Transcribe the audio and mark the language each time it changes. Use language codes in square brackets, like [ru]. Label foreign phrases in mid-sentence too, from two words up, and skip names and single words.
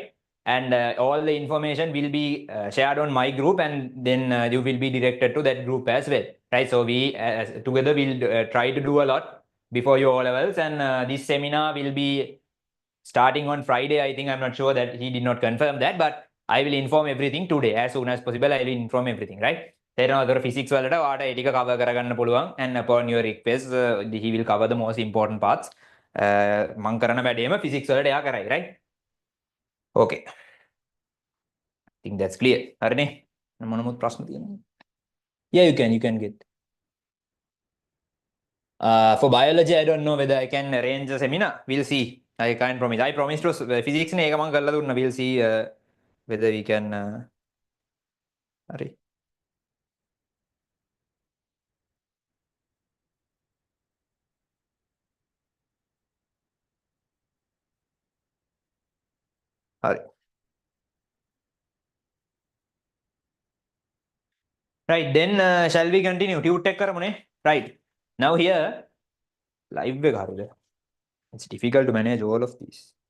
[en] And all the information will be shared on my group, and then you will be directed to that group as well, right? So we together will try to do a lot before your O levels, and this seminar will be starting on Friday. I think, I'm not sure that he did not confirm that, but I will inform everything today. As soon as possible, I will inform everything, right? [si] තේරෙනවද? physics වලට ඔයාට ඒ ටික cover කරගන්න පුළුවන්, [en] and upon your request he will cover the most important parts. [si] මම කරන වැඩේම physics වලට එයා කරයි, [en] right? Okay. I think that's clear. [si] හරිනේ? මොනමුත් ප්‍රශ්න තියෙනවද? [en] Yeah, you can get. For biology, I don't know whether I can arrange a seminar. We'll see. I can't promise. I promise to physics [si] නේ ඒක මම කරලා දුන්නා. [en] We'll see whether we can හරි. [si] හරි. [en] Right, then shall we continue? [si] Tute එක කරමුනේ. [en] Right. Now here live [si] එක හරිද? [en] It's difficult to manage all of these.